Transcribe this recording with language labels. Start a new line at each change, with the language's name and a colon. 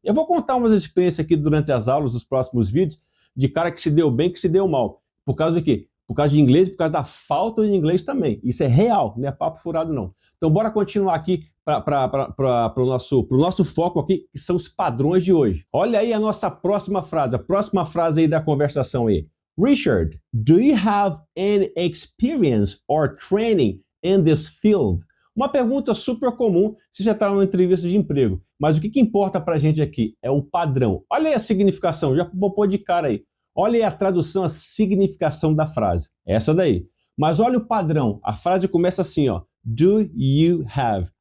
Portuguese: Eu vou contar umas experiências aqui durante as aulas, dos próximos vídeos, de cara que se deu bem, que se deu mal. Por causa de quê? Por causa de inglês e por causa da falta de inglês também. Isso é real, não é papo furado não. Então bora continuar aqui para o nosso foco aqui, que são os padrões de hoje. Olha aí a nossa próxima frase, a próxima frase aí da conversação aí.
English: Richard, do you have any experience or training in this field?
Portuguese: Uma pergunta super comum se você está numa entrevista de emprego. Mas o que importa para a gente aqui é o padrão. Olha aí a significação, já vou pôr de cara aí. Olha aí a tradução, a significação da frase. Essa daí. Mas olha o padrão. A frase começa assim, ó.
English: Do you have?